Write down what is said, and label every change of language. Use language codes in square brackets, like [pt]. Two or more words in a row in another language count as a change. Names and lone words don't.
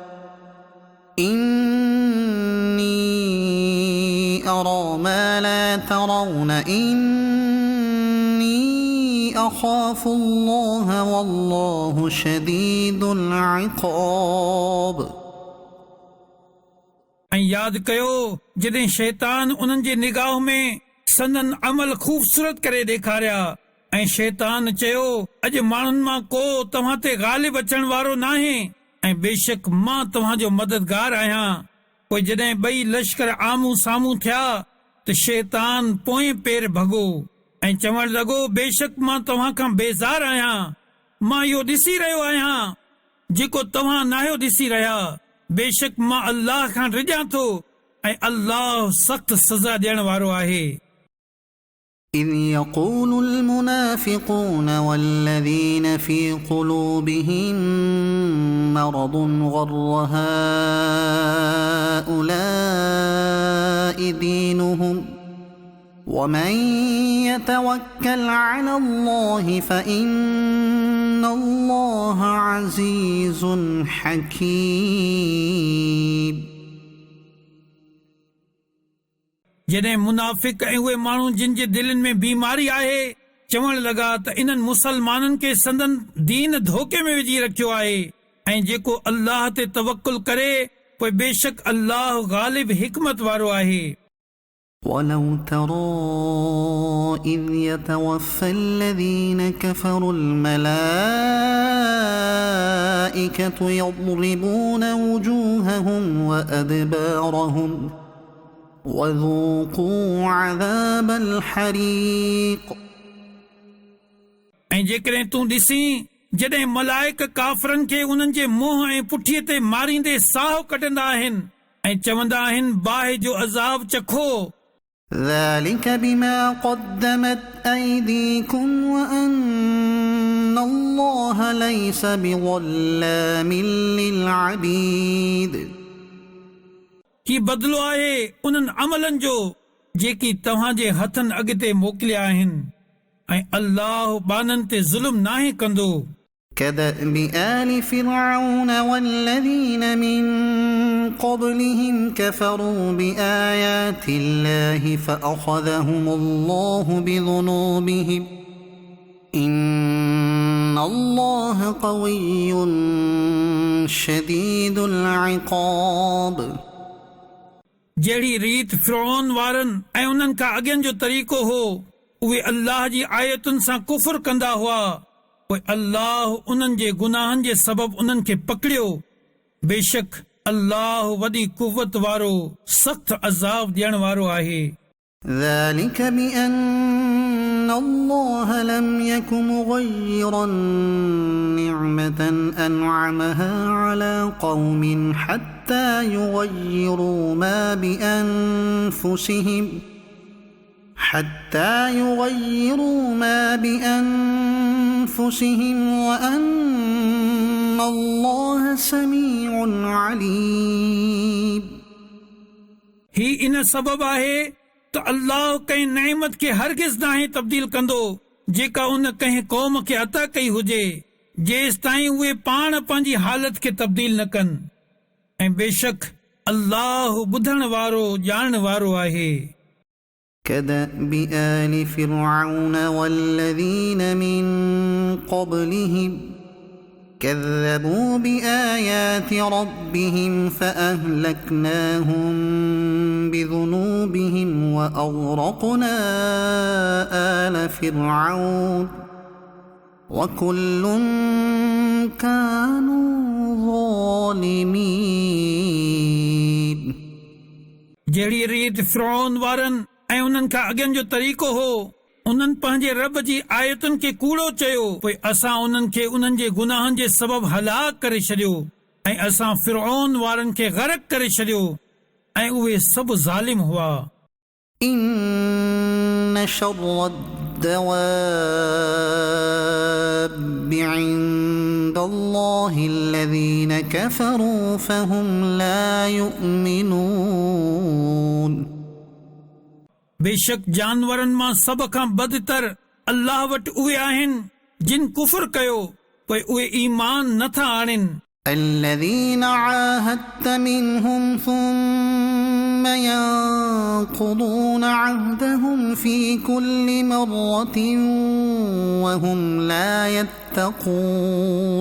[ar] إني أرى ما لا ترون أخاف الله والله شديد العقاب [sd] ऐं यादि कयो जॾहिं शैतान उन्हनि जे निगाह में संदन अमल ख़ूबसूरत करे ॾेखारिया ऐं शैतान चयो अॼु माण्हुनि मां को तव्हां ते ग़ालिब अचण वारो नाहे ऐं बेशक मां तव्हांजो मददगार आहियां पोइ जॾहिं ॿई लश्कर आम्हूं साम्हूं थिया त शैतान पोएं पेर भॻो ऐं चवण लॻो बेशक मां तव्हां खां बेज़ार आहियां मां इहो ॾिसी रहियो आहियां जेको तव्हां नाहियो ॾिसी रहिया बेशक मां अल्लाह खां रिॼां थो ऐं अल्लाह सख़्त सज़ा ॾियण वारो आहे [ar] إذ يقول المنافقون والذين في قلوبهم مرض غر هؤلاء دينهم ومن يتوكل على الله فإن الله عزيز حكيم [sd] जॾहिं मुनाफ़िक ऐं उहे माण्हू जिन जे दिलनि में बीमारी आहे चवण लॻा त इन्हनि मुसलमाननि खे संदन दीन धोखे में विझी रखियो आहे ऐं जेको अल्लाह ते तवक्कुल करे पोइ बेशक अल्लाह ग़ालिब हिकमत वारो आहे [ar] ولو ترى إذ يتوفى الذين كفروا الملائكة يضربون وجوههم وأدبارهم وذوقوا عذاب الحريق [sd] ऐं जेकॾहिं तूं ॾिसीं जॾहिं मलाइक काफ़रनि खे उन्हनि जे मुंहं ऐं पुठीअ ते मारींदे साहु कढंदा आहिनि ऐं चवंदा आहिनि बाहि जो अज़ाब चखो [ar] ذلك بما قدمت أيديكم وأن الله ليس بظلام للعبيد [sd] ही बदिलो आहे उन्हनि अमलनि जो जेकी तव्हांजे हथनि अॻिते मोकिलिया आहिनि ऐं अल्लाह बाननि ते ज़ुल्म नाहे कंदो [ar] كدأب آل فرعون والذين من قبلهم كفروا بآيات الله فأخذهم الله بذنوبهم إن الله قوي شديد العقاب [sd] जहिड़ी रीत फिरौन वारनि ऐं उन्हनि खां अॻियनि जो तरीक़ो हो उहे अल्लाह जी आयतुनि सां कुफर कंदा हुआ पोइ अल्लाह उन्हनि जे गुनाहनि जे सबबु उन्हनि खे पकड़ियो। बेशक अल्लाह वॾी कुवत वारो सख़्त अज़ाब ॾियण वारो आहे। [ar] ذلك بأن الله لم يك مغيرا نعمة أنعمها على قوم حتى يغيروا ما بأنفسهم وأن الله سميع عليم। [sd] ही इन सबब आहे त अल्लाह कंहिं नेमत खे हरगिज़ नाहे तब्दील कंदो जेका उन कंहिं क़ौम खे अता कई हुजे जेसि ताईं उहे पाण पंहिंजी हालत खे तब्दील न कनि। ऐं बेशक अल्लाह ॿुधण वारो ॼाणण वारो आहे। [ar] كدأب آل فرعون والذين من قبلهم كذبوا بآيات ربهم فأهلكناهم بذنوبهم وأغرقنا آل فرعون وكل كانوا ظالمين। [sd] जहिड़ी रीत फिरौन वारनि ऐं उन्हनि खां अॻियनि जो तरीक़ो हो, उन्हनि पंहिंजे रब जी आयतुनि खे कूड़ो चयो, पोइ असां उन्हनि खे उन्हनि जे गुनाहनि जे सबबु हलाक करे छॾियो ऐं असां फिरौन वारनि खे ग़रक़ करे छॾियो ऐं उहे सभु ज़ालिम हुआ। [ar] إن شر الدواب عند الله الذين كفروا فهم لا يؤمنون। [sd] बेशक जानवरनि मां सभ खां बदतर अल्लाह वटि उहे आहिनि जिन कुफर कयो पोइ उहे ईमान नथा आणनि। [ar] الذين عاهدت منهم ثم ينقضون عهدهم في كل مرة وهم لا يتقون।